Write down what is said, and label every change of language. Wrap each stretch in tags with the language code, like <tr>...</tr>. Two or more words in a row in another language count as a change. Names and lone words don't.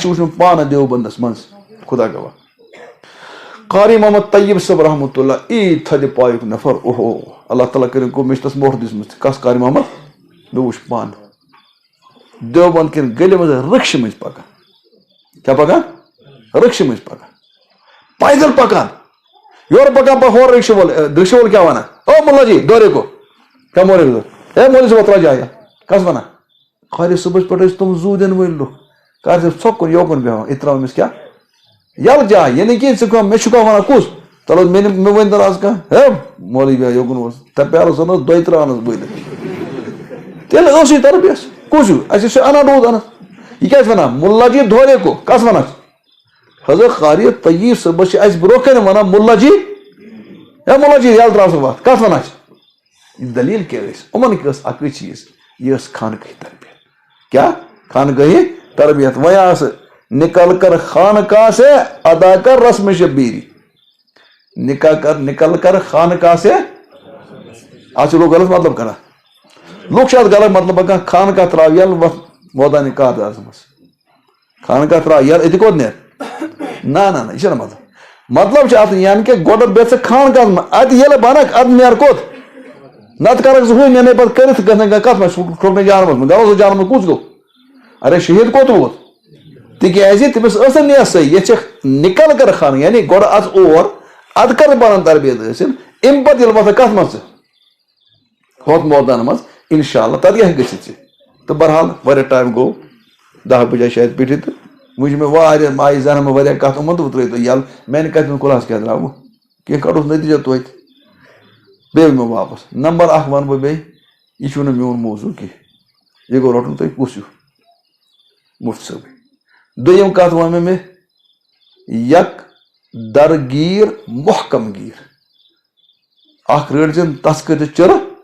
<ks>چھُ وٕچھمُت پانہٕ دیوبندس منٛز خدا گواہ قاری محمد طیب صٲب</ks> <ar>رحمتہ اللہ</ar> <ks>ییٖتۍ تھدِ پایُک نفر اوہو اللہ تعالیٰ کٔرِنۍ کو مےٚ چھِ تس موقع دِژمٕژ کس قاری محمد مےٚ وٕچھ پانہٕ دیوبند کٮ۪ن گٔلین منٛز رِکشہٕ مٔنٛزۍ پکان کیٛاہ پکان رِکشہٕ مٔنٛزۍ پکان پیدل پکان یورٕ پکان پتہٕ ہورٕ رِکشہٕ وول کیٛاہ وَنان او</ks> <ur>مُلا جی دورے کو</ur> <ks>کیٛاہ مولوی صٲب ہے مولوی صٲب ترٛاو جایا کس وَنان خٲلی صُبحس پٮ۪ٹھ ٲسۍ تِم زوٗ دِنہٕ وٲلۍ لُکھ کر ژٕ ژھۄکُن یوکُن بیٚہوان یہِ ترٛاو أمِس کیٛاہ یَلہٕ جاے یہِ نہٕ کینٛہہ ژٕ کانٛہہ مےٚ چھُ کانٛہہ وَنان کُس چلو مےٚ ؤنۍ تن آز کانٛہہ ہے مولوی بیٚہہ یوکُن اوس پیالس اَنس دۄیہِ ترٛاونس بٔلِتھ تیٚلہِ ٲس یہِ تربیت کُس ہیوٗ اَسہِ چھُ اَنان روٗد اَنس یہِ کیٛاہ چھِ وَنان</ks> <ur>مُلا جی دورے کو</ur> <ks>کس وَنان حضرت قاری طیب صٲبس چھِ اَسہِ برونٛہہ کَنہِ وَنان مُلا جی ہے مُلا جی یَلہٕ ترٛاو سا وَتھ کتھ وَنان چھِ یہِ دٔلیٖل کیٛاہ ٲسۍ یِمن ٲس اَکٕے چیٖز یہِ ٲس خانقاہی تربیت کیٛاہ خانقاہی تربیت وۄنۍ آسہٕ</ks> <ur>نکل کر خانقاہ سے ادا کر رسم شبیری نکل کر خانقاہ سے آج لوگ غلط مطلب</ur> <ks>کران لوگ چھِ اَتھ غلط مطلب ہٮ۪کان خانقاہ ترٛاو یَلہٕ وَتھ مٲدانہِ کارزارس منٛز خانقاہ ترٛاو یَلہٕ أتی کوٚت نیرِ نہ یہِ چھُنہٕ مطلب چھُ اَتھ یعنی کہِ گۄڈٕ بیٚہہ ژٕ خانقاہس منٛز اَتہِ ییٚلہِ بنکھ اَدٕ نیرٕ کوٚت نتہٕ کرکھ ژٕ ہُہ نیرنے پتہٕ کٔرِتھ گژھِ کتھ منٛز کھوٚکنٕے جانس منٛز گوٚو سُہ جانس منٛز کُس گوٚو ارے شہیٖد کوٚت ووت تِکیٛازِ تٔمِس ٲس نہٕ نیس صحیح ییٚتہِ چھِ</ks> <ur>نِکل کر خان</ur> <ks>یعنی گۄڈٕ اژ اور اَدٕ کر پنُن تربیت حٲصِل اَمہِ پتہٕ ییٚلہِ وۄتھکھ کتھ منٛز ژٕ ہوٚتھ مٲدانس منٛز</ks> <ar>انشاء اللہ</ar> <ks>تتہِ کیٛاہ ہیٚکہِ گٔژھِتھ ژےٚ تہٕ بہرحال واریاہ ٹایم گوٚو 10 بجے شاید پیٚٹھِ تہٕ وٕنۍ چھِ مےٚ واریاہ ماجہِ زنان مےٚ واریاہ کتھ یِمن تہٕ ترٛٲیِو تُہۍ یَلہٕ میانہِ کتھِ ہُنٛد خُلاصہٕ کیٛاہ درٛاو کینٛہہ کڑوس نٔتیٖجہ توتہِ بیٚیہِ مےٚ واپس نمبر 1 ونہٕ بہٕ بیٚیہِ یہِ چھُنہٕ میون موضوٗع کینٛہہ یہِ گوٚو رٹُن تۄہہِ کُس ہیوٗ مُفتۍ صٲبٕے دوٚیِم کتھ وَن مےٚ یک درگیٖر محکم گیٖر اکھ رٔٹۍ تس کٔرِتھ چِرٕ</ks>